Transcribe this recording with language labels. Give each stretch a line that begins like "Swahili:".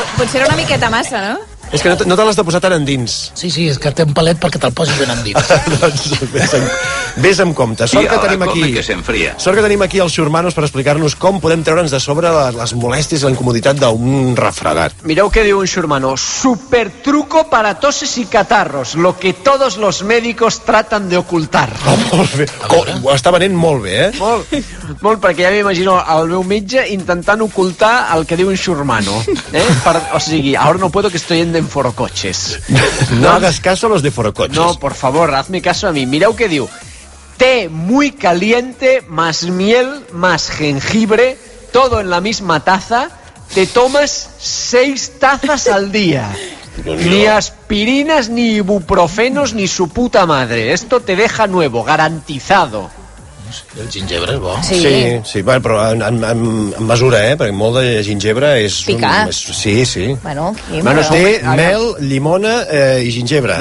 Catalan: Potser era una miqueta massa, no? És que no te l'has de posar tant endins. Sí, és que té un palet perquè te'l posis ben endins. Doncs vés amb compte. Sort que tenim aquí els xurmanos per explicar-nos com podem treure'ns de sobre les molèsties i la incomoditat d'un refredat. Mireu què diu un xurmano.
Spanish: Supertruco para toses y catarros, lo que todos los médicos tratan de ocultar.
Catalan: Molt bé. Ho està venent molt bé, Molt, perquè ja m'imagino el meu metge intentant ocultar el que diu un xurmano. O sigui,
Spanish: ahora no puedo que estoy en Forocoches. No hagas caso a los de Forocoches. No, por favor, hazme caso a mí.
Catalan: Mireu què diu.
Spanish: Té muy caliente, más miel, más jengibre, todo en la misma taza, te tomas 6 tazas al día. Ni aspirinas, ni ibuprofenos, ni su puta madre. Esto te deja nuevo, garantizado.
Catalan: El gingebre és bo. Sí, bueno, però en mesura, perquè molt de gingebre és... Picar. Sí. Bueno, té mel, llimona i gingebre.